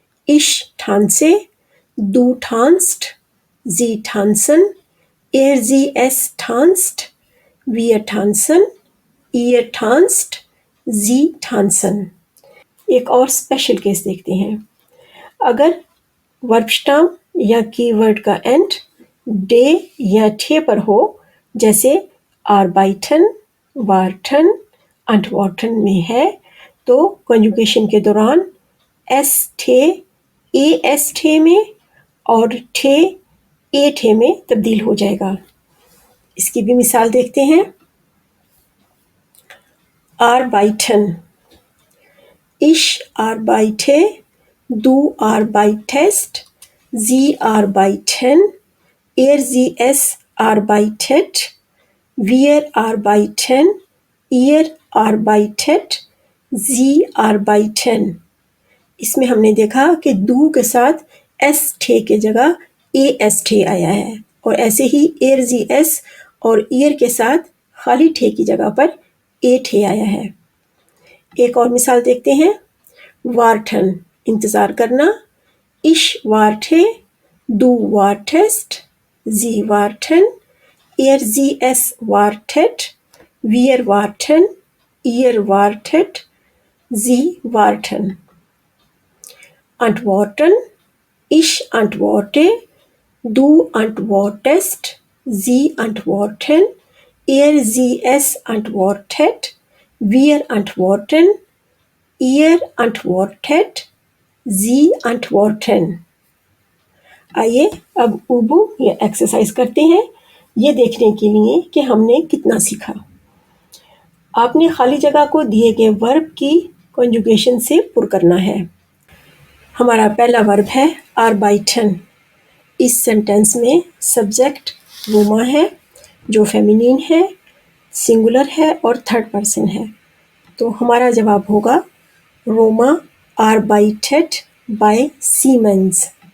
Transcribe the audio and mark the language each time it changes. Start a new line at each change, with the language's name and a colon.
German: ich tanze, du tanzt, sie tanzen, er sie es tanzt, wir tanzen, ihr tanzt, sie tanzen.
Hindi: एक और special case देखते हैं. अगर verb STEM या keyword का एंड डे या ठे पर हो, जैसे arbeiten, warten, antworten में है, तो कॉन्जुगेशन के दौरान एस ठे ए एस ठे में और ठे ए ठे में तब्दील हो जाएगा. इसकी भी मिसाल देखते हैं.
German: arbeiten. ich arbeite, du arbeitest, sie arbeiten, er sie es arbeitet, wir arbeiten, ihr arbeitet, sie arbeiten.
Hindi: इसमें हमने देखा कि दू के साथ एस ठे के जगह ए एस ठे आया है, और ऐसे ही एर जी एस और ईयर के साथ खाली ठे की जगह पर ए ठे आया है. एक और मिसाल देखते हैं. वार्टन इंतज़ार करना.
German: ich warte, du wartest, sie warten, er sie es wartet, wir warten, ihr wartet, Sie warten. Antworten, ich antworte, du antwortest, Sie antworten, sie es antwortet, wir antworten, ihr antwortet, Sie antworten.
Hindi: आइए अब उबू ये exercise करते हैं, ये देखने के लिए कि हमने कितना सीखा। आपने खाली जगह को दिए गए वर्ब की कंजुगेशन से पुर करना है। हमारा पहला वर्ब है आर्बाइटन। इस सेंटेंस में सब्जेक्ट वुमा है जो फेमिनिन है, सिंगुलर है और थर्ड पर्सन है, तो हमारा जवाब होगा रोमा आर्बाइटेड बाय सीमेंस।